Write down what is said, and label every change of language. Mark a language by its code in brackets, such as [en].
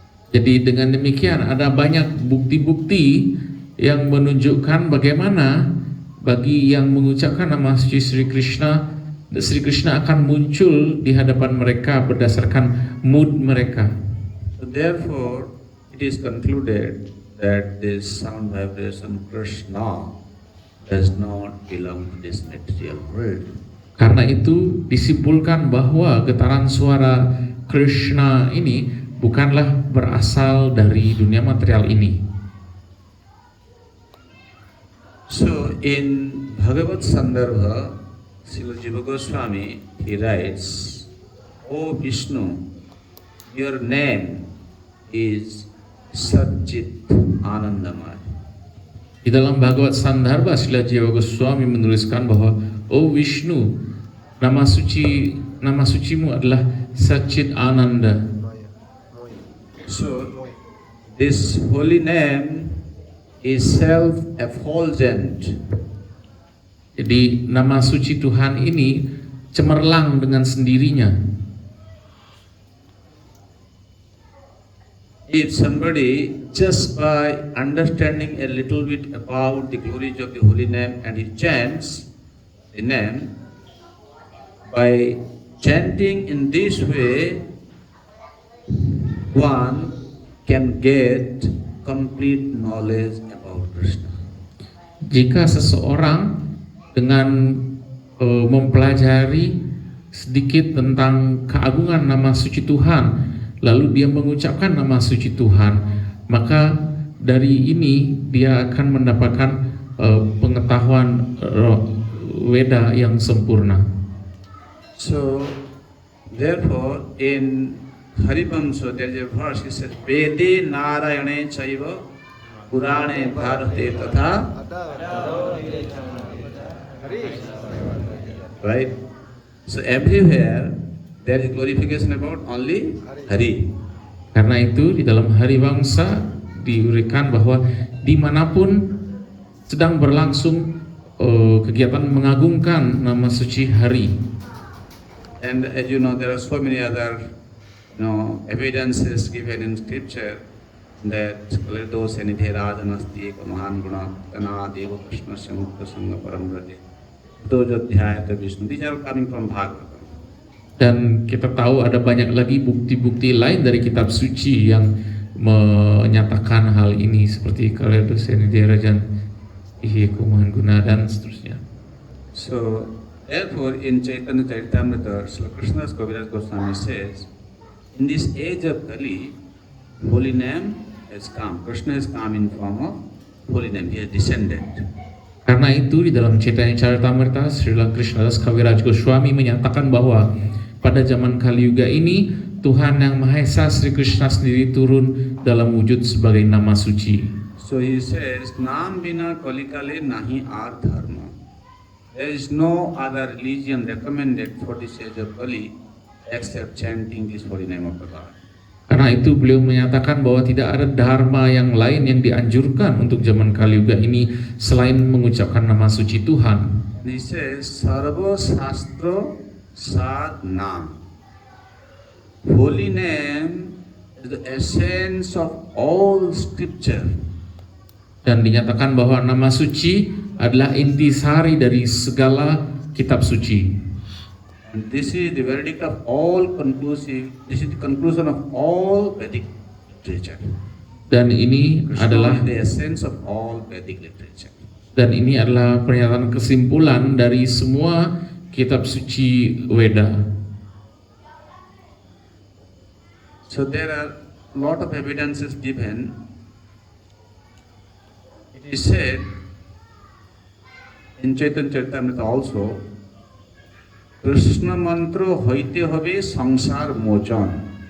[id] Jadi dengan demikian ada banyak bukti-bukti yang menunjukkan bagaimana bagi yang mengucapkan nama suci Sri Krishna akan muncul di hadapan mereka berdasarkan mood mereka. [en] So therefore, it is concluded that this sound vibration Krishna does not belong to this material world. [id] Karena itu disimpulkan bahwa getaran suara Krishna ini bukanlah berasal dari dunia material ini. [en] So in Bhagavad Sandarbha, Srila Jiva Goswami, he writes, O Vishnu, your name is Satchit Anandamaya. [id] Di dalam Bhagavad Sandarbha, Srila Jiva Goswami menuliskan bahwa O Vishnu, nama sucimu adalah Satchit Ananda. [en] So this holy name is self-effulgent. [id] Jadi nama suci Tuhan ini cemerlang dengan sendirinya. [en] If somebody just by understanding a little bit about the glories of the holy name and he chants the name, by chanting in this way, one can get complete knowledge about Krishna. [id] Jika seseorang dengan mempelajari sedikit tentang keagungan nama suci Tuhan, lalu dia mengucapkan nama suci Tuhan, maka dari ini dia akan mendapatkan pengetahuan Weda yang sempurna. [en] So, therefore, in Harivamsa there is a verse, it says, [sa] Vede Narayane Chaiva Purane Bharate Tatha. [en] Right? So everywhere there is glorification about only Hari. [id] Karena itu di dalam Harivamsa diurikan bahwa dimanapun sedang berlangsung kegiatan mengagungkan nama suci Hari. [en] And as you know, there are so many other evidences given in scripture that [sa] Kalito Senidhe Rajanasti Mahan Guna Kana Deva Krishna Samukta Sangha Paramrati Dojadhyayata Vishnu. [en] These are coming from Bhagavatam. [id] Dan kita tahu ada banyak lagi bukti-bukti lain dari kitab suci yang menyatakan hal ini, seperti [sa] Kalito Senidhe Rajanasti Mahan Guna [id] dan seterusnya. [en] So therefore in Chaitanya Charitamrita, Srila Krishnadas Kaviraj Goswami says, in this age of Kali, holy name has come. Krishna has come in form of holy name. He has descended. [id] Karena itu di dalam Chaitanya Charitamrita, Srila Krishnadas Kaviraj Goswami menyatakan bahwa pada zaman Kali Yuga ini Tuhan Yang Maha Esa Sri Krishna sendiri turun dalam wujud sebagai nama suci. [en] So he says, [bn] Nam bina kalikale nahi ar dharma. [en] There is no other religion recommended for this age of Kali except chanting this holy name of the Lord. [id] Karena itu beliau menyatakan bahwa tidak ada dharma yang lain yang dianjurkan untuk zaman Kali Yuga ini selain mengucapkan nama suci Tuhan. [en] He says, [sa] Sarva Shastra Sad Nam. [en] Holy name is the essence of all scripture. [id] Dan dinyatakan bahwa nama suci adalah intisari dari segala kitab suci. [en] And this is the verdict of all conclusive, this is the conclusion of all Vedic literature. [id] Dan ini Krishna adalah [en] is the essence of all Vedic literature. [id] Dan ini adalah pernyataan kesimpulan dari semua kitab suci Weda. [en] So there are a lot of evidences given. It is said in Chaitanya Charitamrita also, [bn] Krishna mantra hoite hobe sangsar mochon.